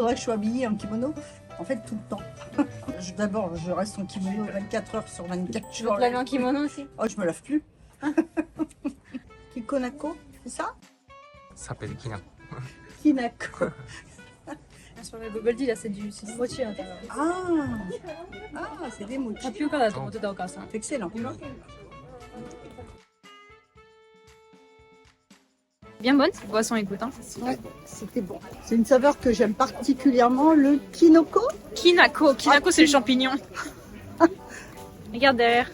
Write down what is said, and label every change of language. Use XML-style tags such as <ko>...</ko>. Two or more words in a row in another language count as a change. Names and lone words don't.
<fr>faudrait que je sois habillée en kimono, en fait, tout le temps. D'abord, je reste en kimono 24 heures sur 24. Tu veux te laver en kimono aussi? Oh, je me lave plus. Kikonako, c'est ça? Ça s'appelle Kinako. Kinako. Sur le bubble tea, là, c'est du mochi à l'intérieur. Ah, c'est des mochi.</fr> <ja>タピオカだと思ってたお母さん。</ja> <fr>C'est excellent. Bien bonne cette boisson, écoute. Hein. Ouais, c'était bon. C'est une saveur que j'aime particulièrement, le kinoko. Kinako. Kinako, c'est le champignon. Regarde derrière.</fr>